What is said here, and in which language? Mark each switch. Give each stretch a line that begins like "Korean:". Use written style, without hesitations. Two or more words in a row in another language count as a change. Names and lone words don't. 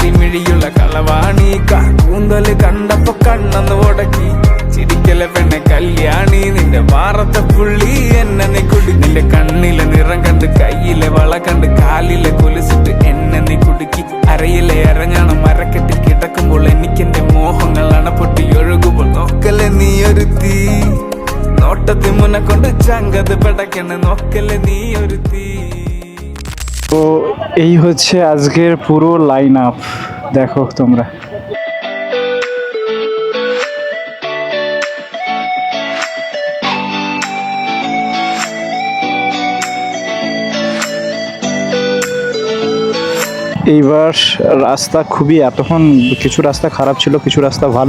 Malayalam: മിഴിയുള്ള കളവാണി കൂന്തല് കണ്ടപ്പോ കണ്ണന്ന് ഉടക്കി ചിരിക്കല പെണ്ണെ കല്യാണി നിന്റെ മാറത്തെ പുള്ളി എന്നെ നീ കുടി നിന്റെ കണ്ണിലെ നിറം കണ്ട് കയ്യിലെ വള കണ്ട് കാലിലെ കൊലുസിട്ട് എന്നെ നീ കുടുക്കി അരയിലെ അരഞ്ഞാണം മരക്കെട്ടി കിടക്കുമ്പോൾ എനിക്കെന്റെ മോഹങ്ങൾ അണപ്പൊട്ടി ഒഴുകുമ്പോൾ നോക്കല്ലേ നീ ഒരു തീ നോട്ടത്തി മുന്നെ കൊണ്ട് ചങ്കത് പെടക്കണ നോക്കല്ലേ നീ ഒരു തീ।
Bangla: তো এই হচ্ছে আজকের পুরো লাইন আপ, দেখো তোমরা। এইবার রাস্তা খুবই, এতক্ষণ কিছু রাস্তা খারাপ ছিল, কিছু রাস্তা ভালো।